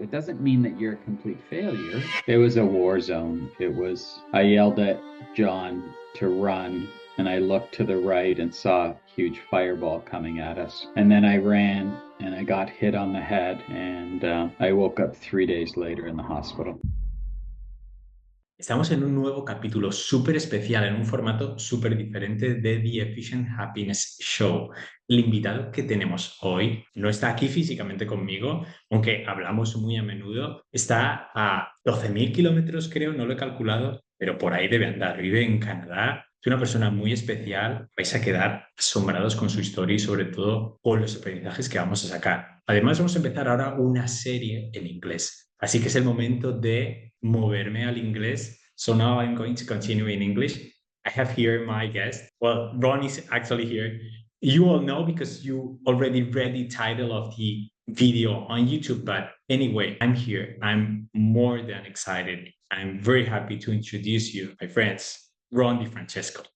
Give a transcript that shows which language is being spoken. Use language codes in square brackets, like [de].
[en] It doesn't mean that you're a complete failure. It was a war zone. I yelled at John to run, and I looked to the right and saw a huge fireball coming at us. And then I ran and I got hit on the head, and I woke up 3 days later in the hospital. [es] Estamos en un nuevo capítulo súper especial, en un formato súper diferente de The Efficient Happiness Show. El invitado que tenemos hoy no está aquí físicamente conmigo, aunque hablamos muy a menudo. Está a 12.000 kilómetros, creo, no lo he calculado, pero por ahí debe andar. Vive en Canadá. Es una persona muy especial. Vais a quedar asombrados con su historia y sobre todo con los aprendizajes que vamos a sacar. Además, vamos a empezar ahora una serie en inglés. Así que es el momento de moverme al inglés. [en] So now I'm going to continue in English. I have here my guest. Well, Ron is actually here. You all know because you already read the title of the video on YouTube. But anyway, I'm here. I'm more than excited. I'm very happy to introduce you, my friends, Ron DiFrancesco.